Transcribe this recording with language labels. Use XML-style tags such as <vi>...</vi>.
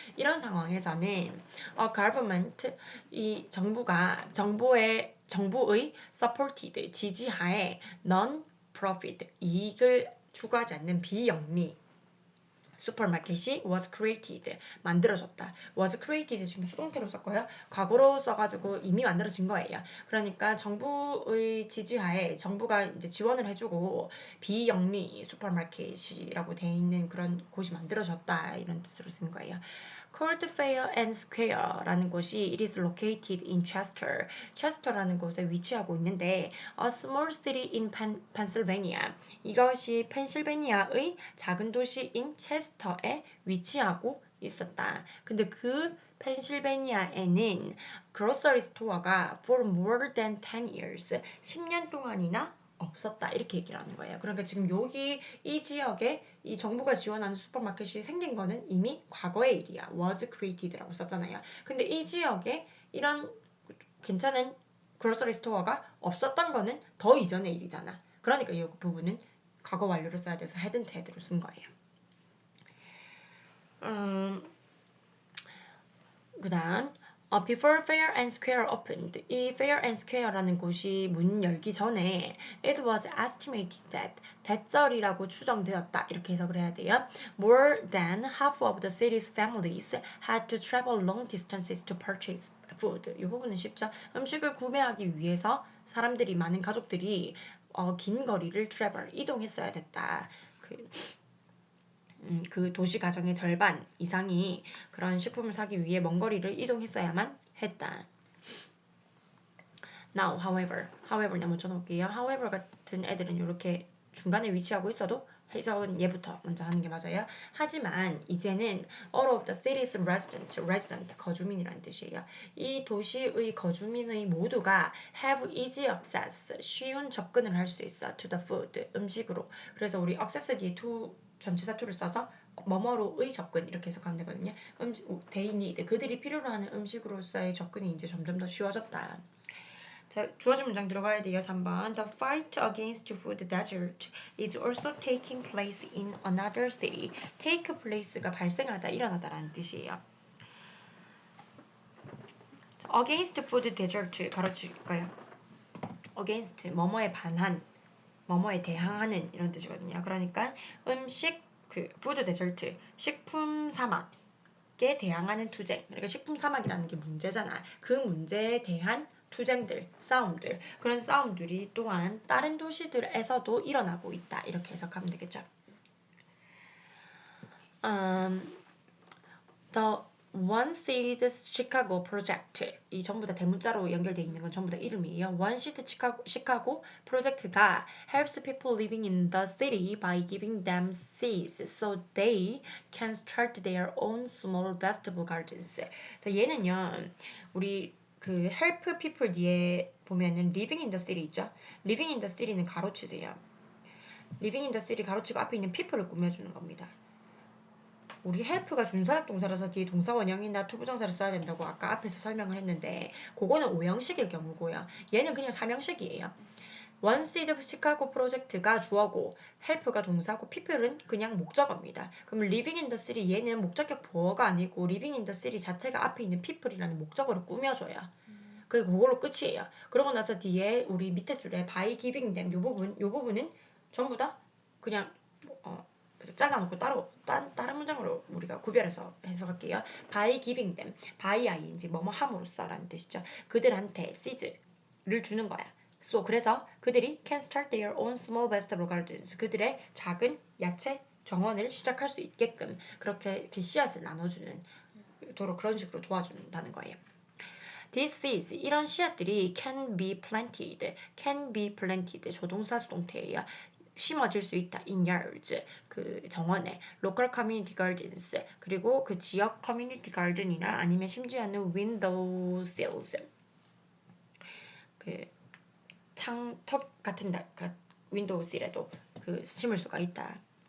<ko>이런 상황에서는 government 이 정부의 supported 지지하에 non-profit 이익을 추구하지 않는 비영리 슈퍼마켓이</ko> <en>was created</en> <ko>만들어졌다.</ko> <en>was created</en> <ko>지금 수동태로 썼고요. 과거로 써가지고 이미 만들어진 거예요. 그러니까 정부의 지지하에 정부가 이제 지원을 해주고 비영리 슈퍼마켓이라고 돼 있는 그런 곳이 만들어졌다 이런 뜻으로 쓴 거예요.</ko> <en>Called Fair and Square라는 곳이 it is located in Chester.</en> <ko>Chester라는 곳에 위치하고 있는데</ko> <en>a small city in Pennsylvania.</en> <ko>이것이 펜실베니아의 작은 도시인 체스터에 위치하고 있었다. 근데 그 펜실베니아에는 grocery store가</ko> <en>for more than 10 years</en> <ko>10년 동안이나 없었다 이렇게 얘기를 하는 거예요. 그러니까 지금 여기 이 지역에 이 정부가 지원하는 슈퍼마켓이 생긴 거는 이미 과거의 일이야. was created라고 썼잖아요. 근데 이 지역에 이런 괜찮은 그로서리 스토어가 없었던 거는 더 이전의 일이잖아. 그러니까 이 부분은 과거 완료로 써야 돼서 had and had로 쓴 거예요. 그다음</ko> <en>Before Fair and Square opened,</en> <ko>이 Fair and Square라는 곳이 문 열기 전에</ko> <en>it was estimated that</en> <ko>대절이라고 추정되었다 이렇게 해석을 해야 돼요.</ko> <en>More than half of the city's families had to travel long distances to purchase food.</en> <ko>이 부분은 쉽죠. 음식을 구매하기 위해서 사람들이 많은 가족들이 긴 거리를 travel 이동했어야 됐다. 그 도시 가정의 절반 이상이 그런 식품을 사기 위해 먼 거리를 이동했어야만 했다. Now, however 먼저 놓을게요. however 같은 애들은 이렇게 중간에 위치하고 있어도 해석은 얘부터 먼저 하는 게 맞아요. 하지만 이제는</ko> <en>all of the city's resident</en> <ko>거주민이라는 뜻이에요. 이 도시의 거주민의 모두가</ko> <en>have easy access</en> <ko>쉬운 접근을 할 수 있어</ko> <en>to the food</en> <ko>음식으로. 그래서 우리 access 뒤에 전치사 to를 써서 뭐뭐로의 접근 이렇게 해석하면 되거든요.</ko> <en>they need</en> <ko>그들이 필요로 하는 음식으로서의 접근이 이제 점점 더 쉬워졌다. 자, 주어진 문장 들어가야 돼요. 3번.</ko> <en>The fight against food desert is also taking place in another city.</en> <ko>take place가 발생하다, 일어나다라는 뜻이에요.</ko> <en>against food desert</en> <ko>가로칠까요? against 뭐뭐에 반한, 뭐뭐에 대항하는 이런 뜻이거든요. 그러니까 food desert, 식품 사막에 대항하는 투쟁. 그러니까 식품 사막이라는 게 문제잖아. 그 문제에 대한 투쟁들, 싸움들, 그런 싸움들이 또한 다른 도시들에서도 일어나고 있다. 이렇게 해석하면 되겠죠. The One Seed Chicago Project 이 전부 다 대문자로 연결되어 있는 건 전부 다 이름이에요.</ko> <en>One Seed Chicago 프로젝트가 helps people living in the city by giving them seeds so they can start their own small vegetable gardens.</en> <ko>자, 얘는요, 우리 그 help people 뒤에 보면은</ko> <en>living in the city</en> <ko>있죠?</ko> <en>living in the city</en> <ko>는 가로치세요.</ko> <en>living in the city</en> <ko>가로치고 앞에 있는 people을 꾸며주는 겁니다. 우리 help가 준사역 동사라서 뒤에 동사 원형이나 투부정사를 써야 된다고 아까 앞에서 설명을 했는데 그거는 5형식일 경우고요. 얘는 그냥 3형식이에요. One Seed 시카고 프로젝트가 주어고 help가 동사고 people은 그냥 목적어입니다. 그럼</ko> <en>living in the city</en> <ko>얘는 목적격 보어가 아니고 living in the city 자체가 앞에 있는 people이라는 목적어를 꾸며줘요. 그리고 그걸로 끝이에요. 그러고 나서 뒤에 우리 밑에 줄에</ko> <en>by giving them</en> <ko>요 부분은 전부 다 그냥 잘라놓고 따로 다른 문장으로 우리가 구별해서 해석할게요.</ko> <en>by giving them,</en> <ko>by ing 뭐뭐 함으로써라는 뜻이죠. 그들한테 seeds를 주는 거야.</ko> <en>So</en> <ko>그래서 그들이</ko> <en>can start their own small vegetable gardens.</en> <ko>그들의 작은 야채 정원을 시작할 수 있게끔 그렇게 씨앗을 나눠주는 도로 그런 식으로 도와준다는 거예요.</ko> <en>These seeds,</en> <ko>이런 씨앗들이</ko> <en>can be planted,</en> <ko>조동사 수동태예요. 심어질 수 있다. in yards, 그 정원에,</ko> <en>local community gardens,</en> <ko>그리고 그 지역 community garden이나 아니면 심지어는</ko> <en>window sills,</en> <ko>그 창턱 같은 윈도우 실에도 그 심을 수가 있다.</ko>